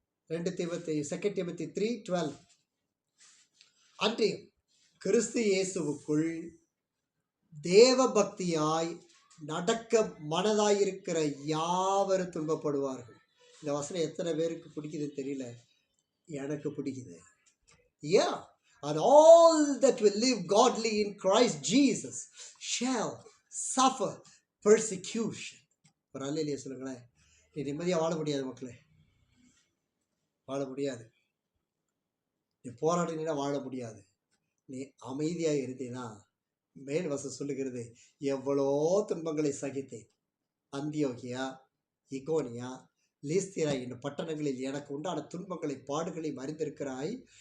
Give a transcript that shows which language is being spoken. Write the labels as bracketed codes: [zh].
[ta] 2 தீமோத்தேயு 3:12 அன்றையும் கிறிஸ்து இயேசுவுக்குள் தேவ பக்தியாய் நடக்க மனதாயிருக்கிற யாவரும் துன்பப்படுவார்கள். இந்த வசனம் எத்தனை பேருக்கு பிடிக்குது தெரியல, எனக்கு பிடிக்குது. [en] Yeah, and all that will live godly in Christ Jesus shall suffer persecution. [ta] ஒரு அல்லேலூயா சொல்லுங்களேன். நீ நிம்மதியாக வாழ முடியாது மக்களே, வாழ முடியாது. நீ போராடினா வாழ முடியாது. நீ அமைதியாக இருந்தீன்னா மேல் வசனம் சொல்லுகிறது, எவ்வளோ துன்பங்களை சகித்தேன். அந்தியோகியா, இகோனியா, லீஸ்திரா என்னும் பட்டணங்களில் எனக்கு உண்டான துன்பங்களை பாடுகளை அறிந்திருக்கிறாய்.